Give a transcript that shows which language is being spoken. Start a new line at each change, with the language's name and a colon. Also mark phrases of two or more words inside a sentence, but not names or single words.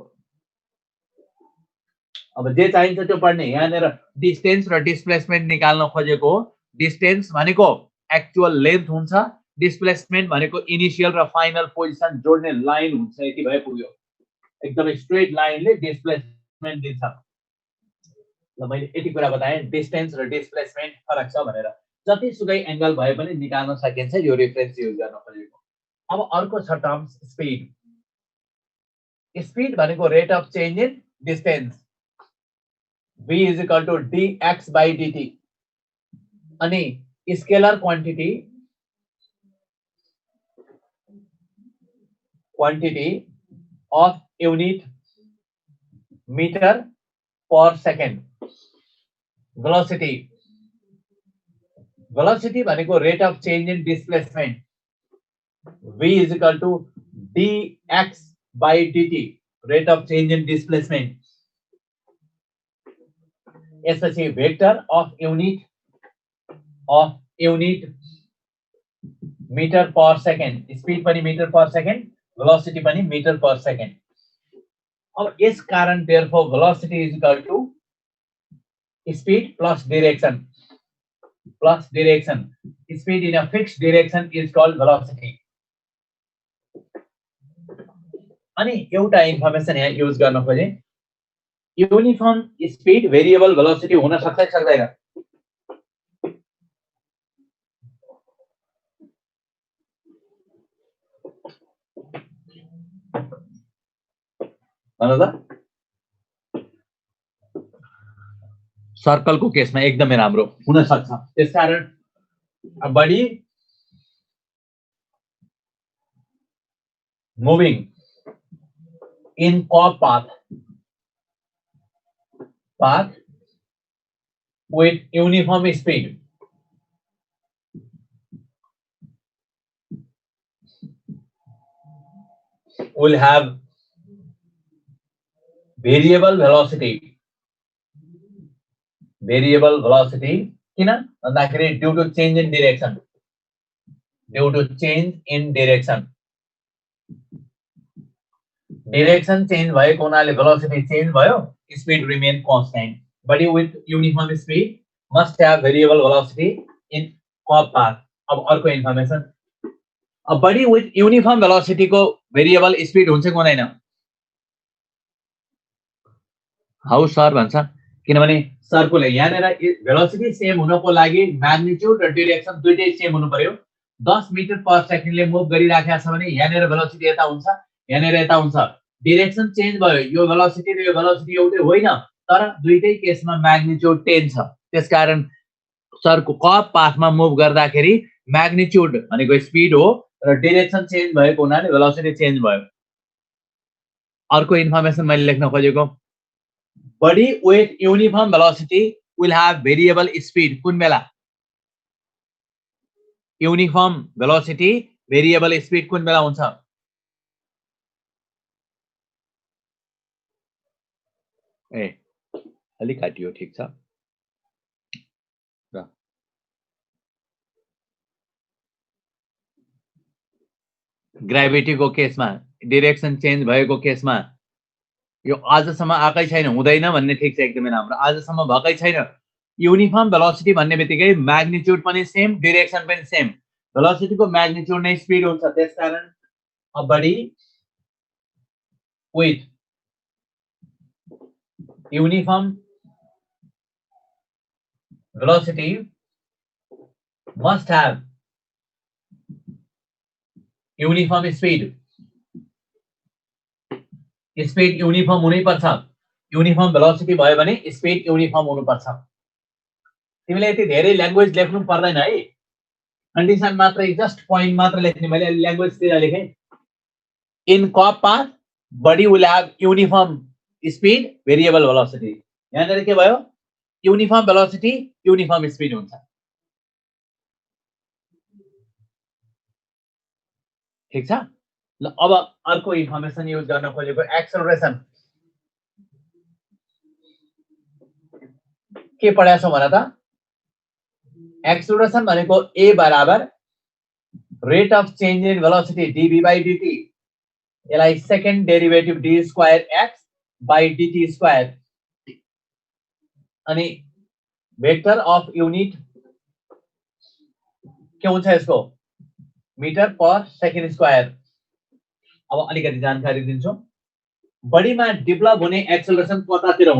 Nepali: अब जे चाहिन्छ त्यो पढ्ने यहाँनिर डिस्टेन्स र डिस्प्लेसमेन्ट निकाल्न खोजेको हो डिस्टेन्स भनेको
English: actual length
Nepali: हुन्छ डिस्प्लेसमेन्ट भनेको इनिशियल र
English: final position
Nepali: जोड्ने लाइन हुन्छ यति भए पुग्यो एकदमै
English: straight lineले
Nepali: डिस्प्लेसमेन्ट दिन्छ ल मैले यति कुरा बताएँ डिस्टेन्स र डिस्प्लेसमेन्ट फरक छ भनेर जतिसुकै एंगल भए पनि निकाल्न सकिन्छ यो
English: reference use
Nepali: गर्न खोजेको अब अर्को छ टर्म
English: स्पीड भनेको rate of change in distance v is equal to dx by dt अनि scalar quantity of unit meter per second velocity velocity भनेको rate of change in displacement. V is equal to dx by dt, rate of change in displacement. यसपछि vector of unit meter per second, speed पनि meter per second, velocity पनि meter per second.
Nepali: अब यस कारण
English: therefore velocity is equal to speed plus direction. Speed in a fixed direction is called velocity.
Nepali: अनि एउटा इन्फर्मेसन यहाँ युज गर्न खोजे,
English: uniform speed variable velocity
Nepali: हुन सक्छ कि सक्दैन? भन्नु त सर्कलको केसमा एकदमै राम्रो हुन सक्छ।
English: त्यसकारण body moving in curve path with uniform speed will have variable velocity
Nepali: किन भन्दाखेरि
English: due to change in direction, direction change
Nepali: भएको हुनाले
English: velocity change भयो, speed remain constant. Body with uniform speed must have variable velocity in curve path.
Nepali: अब अर्को इन्फर्मेसन, अब
English: body with uniform velocity
Nepali: को
English: variable speed
Nepali: हुन्छ कि हुँदैन? हाउ सर भन्छ, किनभने सर्कुलर यहाँनेर वेलोसिटी सेम हुनको लागि म्याग्निट्युड र डाइरेक्सन दुईटै सेम हुनु पर्यो। 10
English: meter per secondले move
Nepali: गरिराखेको छ भने यहाँनेर वेलोसिटी यता हुन्छ, यहाँनेर यता हुन्छ, डाइरेक्सन चेन्ज भयो, यो वेलोसिटी र यो वेलोसिटी एउटै होइन, तर दुईटै केसमा म्याग्निट्युड 10 छ। त्यसकारण सरको
English: curve pathमा
Nepali: मुभ गर्दाखेरि म्याग्निट्युड भनेको स्पीड हो र
English: direction change
Nepali: भएको हुनाले
English: velocity change
Nepali: भयो। अर्को इन्फर्मेसन मैले लेख्न खोजेको,
English: body with uniform velocity will have variable speed.
Nepali: कुन बेला?
English: uniform velocity variable speed
Nepali: कुन बेला हुन्छ? ए अलि काटियो, ठीक छ। ग्रेभिटी को केसमा,
English: direction change
Nepali: भएको केसमा यो आजसम्म आकै छैन, हुँदैन भन्ने ठीक छ, एकदमै राम्रो, आजसम्म भएकै छैन।
English: uniform velocity
Nepali: भन्ने बित्तिकै म्याग्निट्युड पनि सेम, डाइरेक्सन पनि सेम, वेलोसिटी को म्याग्निट्युड नै स्पीड हुन्छ।
English: त्यसकारण a body with uniform velocity must have uniform speed. speed uniform
Nepali: हुनै पर्छ,
English: uniform velocity
Nepali: भयो भने
English: speed uniform
Nepali: हुनु पर्छ। तिमीले यति धेरै ल्याङ्ग्वेज लेख्नु पर्दैन है, कन्डिसन मात्र,
English: just point
Nepali: मात्र लेख्ने। मैले ल्याङ्ग्वेज तिर लेखे,
English: in curve path body will have uniform speed variable velocity.
Nepali: यहाँनिर के भयो?
English: uniform velocity uniform speed हुन्छ।
Nepali: ठीक छ ल। अब अर्को इन्फर्मेसन युज गर्न खोजेको, एक्सेलरेसन के पढाएको छौ भन त?
English: एक्सेलरेसन भनेको a बराबर rate of change in velocity dv by dt, यसलाई second derivative d square x by dt square, अनि vector of unit
Nepali: के हुन्छ यसको?
English: meter per second square.
Nepali: अब अलिकति जानकारी दिन्छु, बडीमा डेभलप हुने एक्सेलरेसन कतातिर हुन्छ?